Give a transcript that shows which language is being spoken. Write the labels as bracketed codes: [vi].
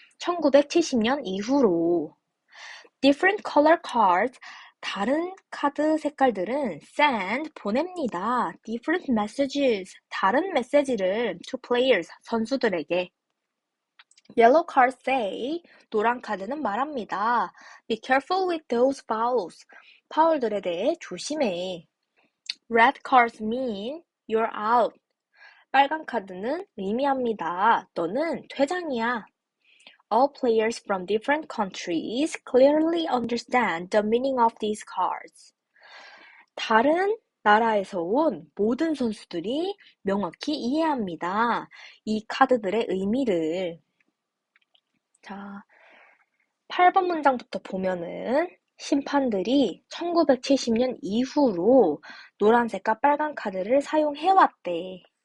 [ko] 1970년 이후로. [en] Different color cards. [ko] 다른 카드 색깔들은 send, 보냅니다. [en] Different messages. [ko] 다른 메시지를 [en] to players, [ko] 선수들에게. [en] Yellow cards say, [ko] 노란 카드는 말합니다. [en] Be careful with those fouls. [ko] 파울들에 대해 조심해. [en] Red cards mean you're out. [ko] 빨간 카드는 의미합니다. 너는 퇴장이야. [en] All players from different countries clearly understand the meaning of these cards. [ko] 다른 나라에서 온 모든 선수들이 명확히 이해합니다. 이 카드들의 의미를. 자, 8번 문장부터 보면은 심판들이 1970년 이후로 노란색과 빨간 카드를 사용해왔대.